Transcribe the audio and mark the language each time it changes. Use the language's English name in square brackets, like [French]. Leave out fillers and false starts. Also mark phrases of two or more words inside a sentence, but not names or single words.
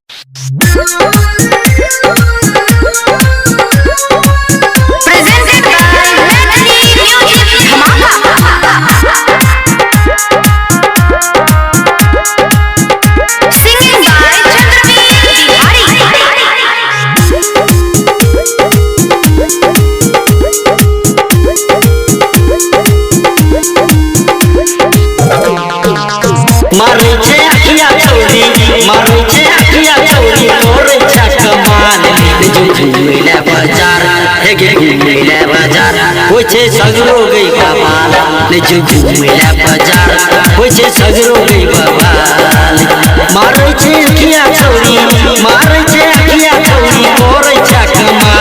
[English] Presented by Maithilimusicdhamaka. Singing by Chandravir, Bihari. [Maithili] मारै अँखियन छौरी, मारै अँखियन छौरी, करै कमाल. Jo घूमेला बाजार, हेगे घूमेला बाजार, होय छे सगरो गई कमाल। जो घूमेला बाजार, होय छे सगरो गई बवाल। मारै छे अखिया छौरी, मारै छे अखिया छौरी, करै छा कमाल।